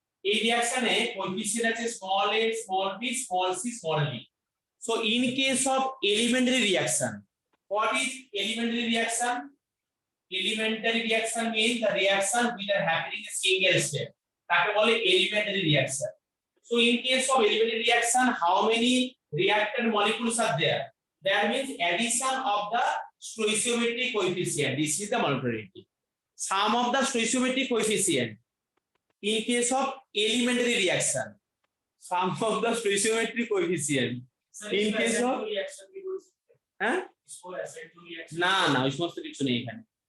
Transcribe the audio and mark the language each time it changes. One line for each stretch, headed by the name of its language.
Bangla: এই রিঅ্যাকশনে কোএফিসিয়েন্ট আছে small a, small b, small c, small d.
English: So in case of elementary reaction, what is elementary reaction? Elementary reaction means the reaction which are happening in single step.
Bangla: তাকে বলে elementary reaction.
English: So in case of elementary reaction, how many reactant molecules are there? That means addition of the stoichiometric coefficient. This is the molecularity. Sum of the stoichiometric coefficient in case of elementary reaction. Sum of the stoichiometric coefficient in case of
Bangla: হ্যাঁ না না ওই সমস্ত কিছু নেই এখানে।